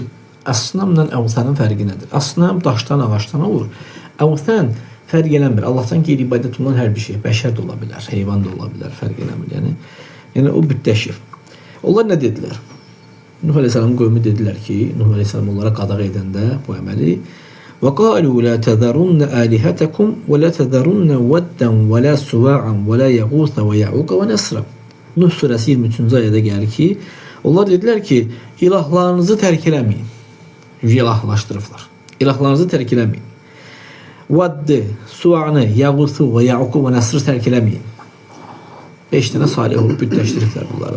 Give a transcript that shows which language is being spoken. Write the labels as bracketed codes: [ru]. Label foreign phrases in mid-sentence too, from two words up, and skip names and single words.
[az] Əsnamla əvtənin fərqi nədir? Əsnam daşdan, ağaçdan olur. Əvtən fərq eləmir. Allahdan qeyri ibadət olunan hər bir şey. Bəşər də ola bilər, heyvan da ola bilər, fərq eləmir. Yəni o bütləşir. Onlar nə dedilər? Nuh Aleyhisselamın qövmü dedilər ki, Nuh Aleyhisselam onlara qadağ edəndə bu əməli [ar] وَقَالُوا لَا تَذَرُنَّ آلِهَتَكُمْ وَلَا تَذَرُنَّ وَدًّا وَلَا سُوَاعًا وَلَا يَغُوثَ وَيَعُوقَ وَنَسْرًا. [az] Nuh surəsi 23-cü ayədə gəlir ki, onlar dedilər ki, ilahlarınızı tərk eləməyin. İlahlaşdırıblar. İlahlarınızı tərk eləməyin. Vaddı, Suanı, Yağusu və Yauqu və Nəsrı tərk eləməyin. 5 dənə salih olub bütləşdiriblər bunları.